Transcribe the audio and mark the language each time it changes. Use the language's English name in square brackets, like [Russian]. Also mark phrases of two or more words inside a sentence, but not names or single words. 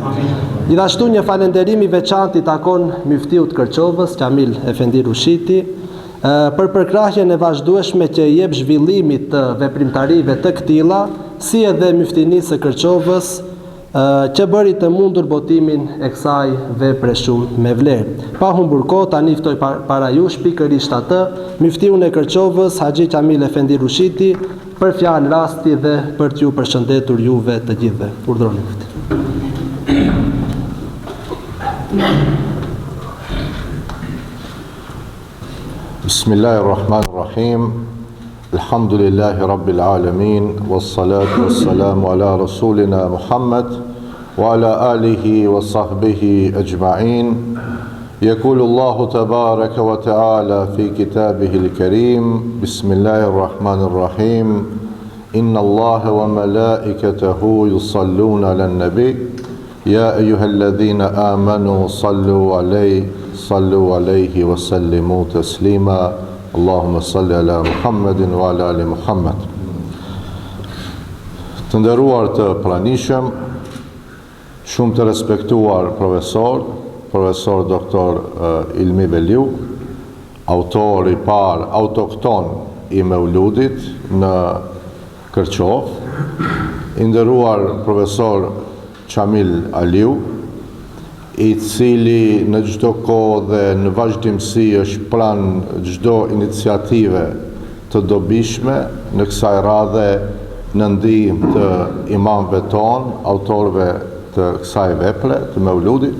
[Albanian] Gjithashtu një falenderim I veçantë I takon Myftiut Kërçovës, Kamil Efendi Rushiti, për përkrahjen e vazhdueshme që I jep zhvillimit të veprimtarive të këtilla, si edhe Myftinisë së Kërçovës, që bëri të mundur botimin e kësaj vepre shumë me vlerë. Pa humbur kohë, tani ftoj para jush pikërisht atë, Myftiun e Kërçovës, Haxhi Kamil Efendi Rushiti, për fjalë rasti dhe për t'ju përshëndetur juve të gjithëve. Urdhroni Mufti. [Arabic] بسم الله الرحمن الرحيم. الحمد لله رب العالمين والصلاة والسلام على رسولنا محمد وعلى آله وصحبه أجمعين. يقول الله تبارك وتعالى في كتابه الكريم بسم الله الرحمن الرحيم إن الله وملائكته يصلون على النبي يا أيها الذين آمنوا صلوا عليه وسلموا تسليما اللهم صل على محمد وعلى آل محمد. [Albanian] Të nderuar të pranishëm, shumë të respektuar profesor doktor Ilmi Beliu, autor I parë autokton I Meuludit në Kërçov, I nderuar profesor Qamil Aliu, I cili në çdo kohë dhe në vazhdimsi është pranë çdo iniciative të dobishme në kësaj radhe në ndihmë të imamëve tonë, autorëve të kësaj vepre të Meuludit.